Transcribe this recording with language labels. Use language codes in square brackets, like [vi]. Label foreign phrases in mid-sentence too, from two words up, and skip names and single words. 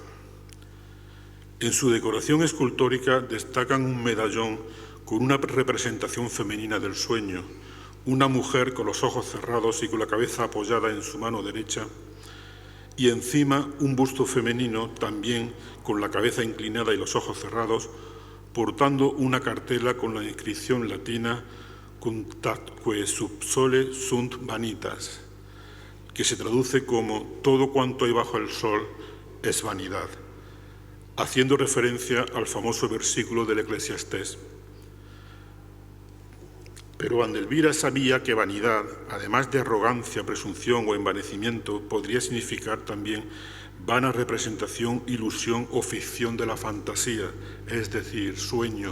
[es] En su decoración escultórica destacan un medallón con una representación femenina del sueño, una mujer con los ojos cerrados y con la cabeza apoyada en su mano derecha, y encima un busto femenino también con la cabeza inclinada y los ojos cerrados, portando una cartela con la inscripción latina [la] Contatque sub sole sunt vanitas, [es] que se traduce como todo cuanto hay bajo el sol es vanidad, haciendo referencia al famoso versículo del Eclesiastés. Pero Vandelvira sabía que vanidad, además de arrogancia, presunción o envanecimiento, podría significar también vana representación, ilusión o ficción de la fantasía, es decir, sueño.